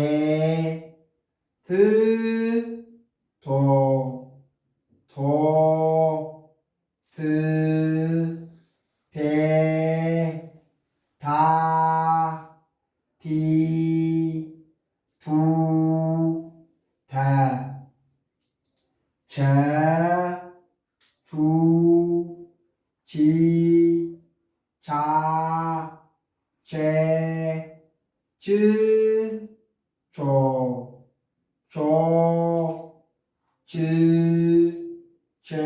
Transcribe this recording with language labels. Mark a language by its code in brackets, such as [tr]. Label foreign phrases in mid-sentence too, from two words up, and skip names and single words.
[am] ት ቶ ቶ ት ቴ ታ ቲ ቱ ተ ቸ ቹ ቺ ቻ ቼ ች ቾ ቾ ች ቼ